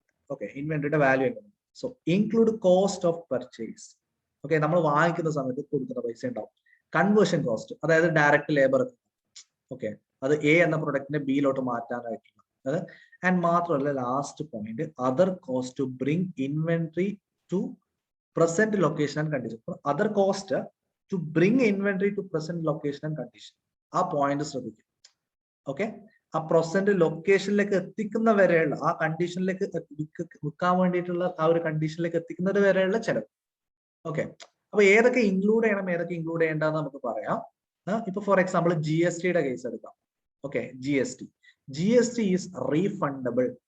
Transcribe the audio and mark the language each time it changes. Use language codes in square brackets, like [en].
[en] okay, [ml] ഇൻവെന്ററിയുടെ value എങ്ങനെയാണ്? [en] So include cost of purchase. [ml] Okay, നമ്മൾ വാങ്ങിക്കുന്ന സമയത്ത് കൊടുക്കുന്ന പൈസ ഉണ്ടാവും. കൺവേർഷൻ കോസ്റ്റ്, അതായത് ഡയറക്റ്റ് ലേബർ. ഓക്കെ, അത് എ എന്ന പ്രൊഡക്റ്റിനെ ബിയിലോട്ട് മാറ്റാനായിട്ടുള്ള. ആൻഡ് മാത്രമല്ല last point, [en] Other cost to bring inventory to present location and condition. Other cost to bring inventory to present location and condition. [ml] ആ പോയിന്റ് ശ്രദ്ധിക്കും. ഓക്കെ, ആ present ലൊക്കേഷനിലേക്ക് എത്തിക്കുന്ന വരെയുള്ള ആ കണ്ടീഷനിലേക്ക് വിൽക്കാൻ വേണ്ടിയിട്ടുള്ള ആ ഒരു കണ്ടീഷനിലേക്ക് എത്തിക്കുന്നത് വരെയുള്ള ചെലവ്. ഓക്കെ, അപ്പൊ ഏതൊക്കെ ഇൻക്ലൂഡ് ചെയ്യണം, ഏതൊക്കെ ഇൻക്ലൂഡ് ചെയ്യേണ്ടെന്ന് നമുക്ക് പറയാം. ഇപ്പൊ ഫോർ എക്സാമ്പിൾ GSTയുടെ കേസ് എടുക്കാം. Okay, [en] GST is refundable.